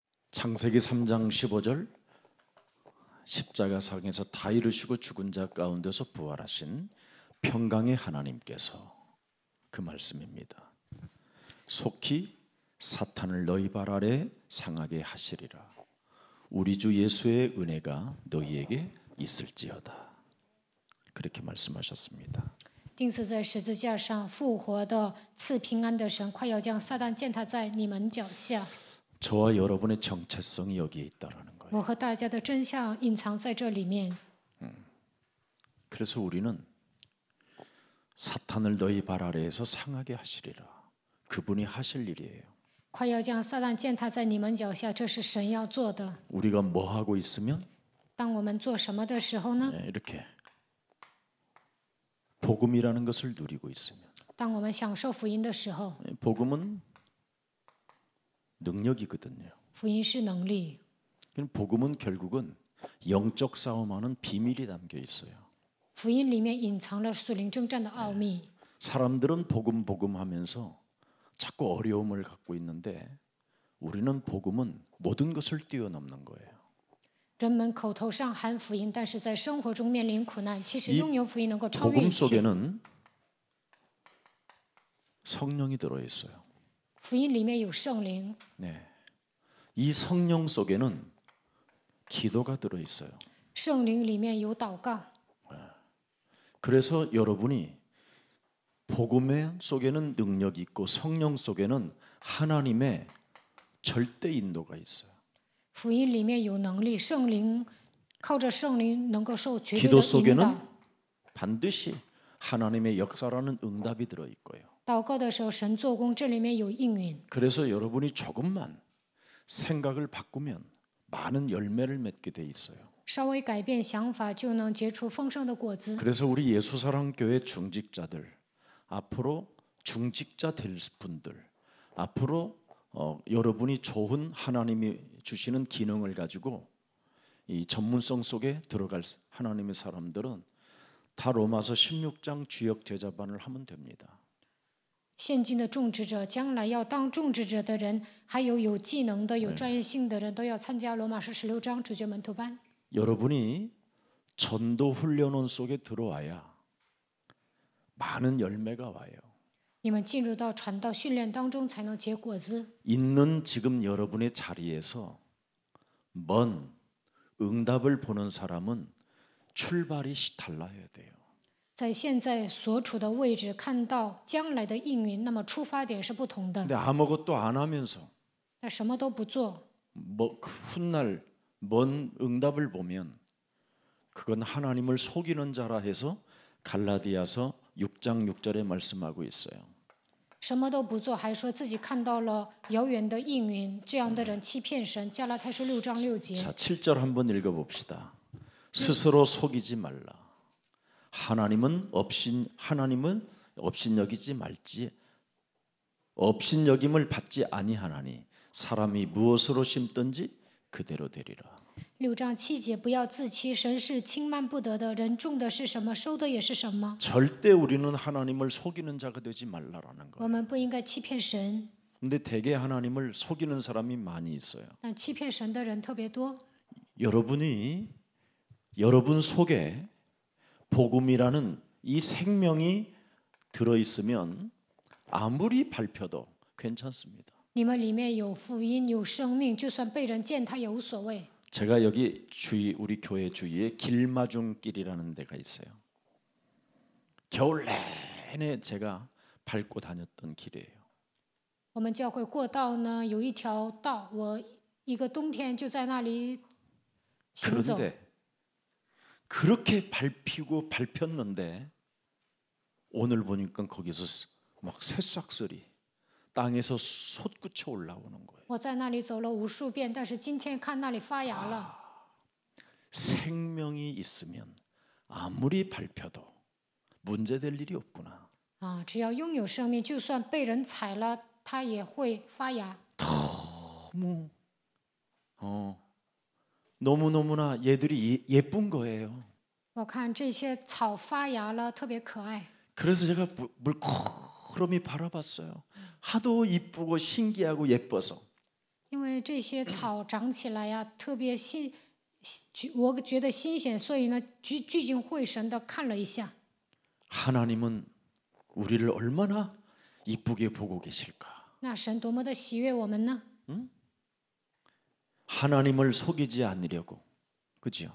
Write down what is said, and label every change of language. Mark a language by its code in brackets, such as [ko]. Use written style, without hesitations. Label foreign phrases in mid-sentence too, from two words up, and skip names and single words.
[ko] 창세기 3장 15절 십자가상에서 다 이루시고 죽은 자 가운데서 부활하신 평강의 하나님께서 그 말씀입니다. 속히 사탄을 너희 발 아래 상하게 하시리라. 우리 주 예수의 은혜가 너희에게 있을지어다. 그렇게 말씀하셨습니다. [zh] 钉死在十字架上复活的赐平安的神，快要将撒旦践踏在你们脚下。 [ko] 저와 여러분의 정체성이 여기에 있다라는 거예요. [zh] 我和大家的真相隐藏在这里面。 [ko] 그래서 우리는 사탄을 너희 발 아래에서 상하게 하시리라. 그분이 하실 일이에요. [zh] 快要将撒旦践踏在你们脚下，这是神要做的。 [ko] 우리가 뭐 하고 있으면 [zh] 当我们做什么的时候呢？ [ko] 이렇게 복음이라는 것을 누리고 있으면 [zh] 当我们享受福音的时候， [ko] 복음은 능력이거든요. [zh] 福音是能力。 [ko] 복음은 결국은 영적 싸움하는 비밀이 담겨 있어요. [zh] 福音里面隐藏了属灵征战的奥秘。 [ko] 사람들은 복음 하면서 자꾸 어려움을 갖고 있는데 우리는 복음은 모든 것을 뛰어넘는 거예요. [zh] 人们口头上喊福音，但是在生活中面临苦难。其实拥有福音能够超越 [ko] 복음 [zh] 一切。 [ko] 속에는 성령이 들어 있어요. [zh] 福音里面有圣灵， [ko] 네. 이 성령 속에는 기도가 들어 있어요. [zh] 圣灵里面有祷告。 [ko] 그래서 여러분이 복음 속에는 능력이 있고 성령 속에는 하나님의 절대 인도가 있어요. [zh] 福音里面有能力，圣灵靠着圣灵能够受绝对 [ko] 기도 [zh] 的引 [ko] 속에는 [zh] 导。 [ko] 반드시 하나님의 역사라는 응답이 들어 있고요. [zh] 祷告的时候，神做工，这里面有应允。 [ko] 그래서 여러분이 조금만 생각을 바꾸면 많은 열매를 맺게 돼 있어요. [zh] 稍微改变想法，就能结出丰盛的果子。 [ko] 그래서 우리 예수사랑교회 중직자들 앞으로 중직자 될 분들 앞으로 여러분이 좋은 하나님이 주시는 기능을 가지고 이 전문성 속에 들어갈 하나님의 사람들은 다 로마서 16장 주역 제자반을 하면 됩니다. [zh] 现今的种植者，将来要当种植者的人，还有技能的、有专业性的人，都要参加罗马书16章主角门徒班。 [ko] 여러분이 전도 훈련원 속에 들어와야 많은 열매가 와요. [zh] 你们进入到传道训练当中，才能结果子。 [ko] 있는 지금 여러분의 자리에서 먼 응답을 보는 사람은 출발이 달라야 돼요. [zh] 在现在所处的位置看到将来的应允，那么出发点是不同的。 [ko] 근데 아무것도 안 하면서 [zh] 那什么都不做， [ko] 뭐 훗날 먼 응답을 보면 그건 하나님을 속이는 자라 해서 갈라디아서 6장 6절에 말씀하고 있어요. [zh] 什么都不做，还说自己看到了遥远的应允，这样的人欺骗神。加拉太书6章6节。 [ko] 자, 7절 한번 읽어봅시다. 스스로 속이지 말라. 하나님은 업신여기지 말지 업신여김을 받지 아니하나니 사람이 무엇으로 심든지 그대로 되리라. [zh] 6 章7节，不要自欺，神是轻慢不得的，人种的是什么，收的也是什么。 [ko] 절대 우리는 하나님을 속이는 자가 되지 말라라는 [zh] 我 [ko] 거예요. [zh] 们不应该欺骗神， [ko] 근데 대개 하나님을 속이는 사람이 많이 있어요. [zh] 但欺骗神的人特别多。 [ko] 여러분이 여러분 속에 복음이라는 이 생명이 들어 있으면 아무리 발표도 괜찮습니다. [zh] 你们里面有福音，有生命，就算被人践踏也无所谓。 [ko] 제가 여기 우리 교회 주위에 길마중길이라는 데가 있어요. 겨울 내내 제가 밟고 다녔던 길이에요. [zh] 我们教会过道呢，有一条道，我一个冬天就在那里行走。 [ko] 그런데 그렇게 밟혔는데 오늘 보니까 거기서 막 새싹들이 땅에서 솟구쳐 올라오는 거예요. [zh] 我在那里走了无数遍，但是今天看那里发芽了。 [ko] 생명이 있으면 아무리 밟혀도 문제될 일이 없구나. [zh] 啊，只要拥有生命，就算被人踩了，它也会发芽。 [ko] 너무너무나 얘들이 예쁜 거예요. [zh] 我看这些草发芽了，特别可爱。 [ko] 그래서 제가 물끄러미 바라봤어요. 하도 이쁘고 신기하고 예뻐서. [zh] 因为这些草长起来呀、特别我觉得新鲜，所以呢，聚精会神的看了一下。 [ko] 하나님은 우리를 얼마나 이쁘게 보고 계실까? [zh] 那神多么的喜悦我们呢？ [ko] 하나님을 속이지 않으려고, 그죠?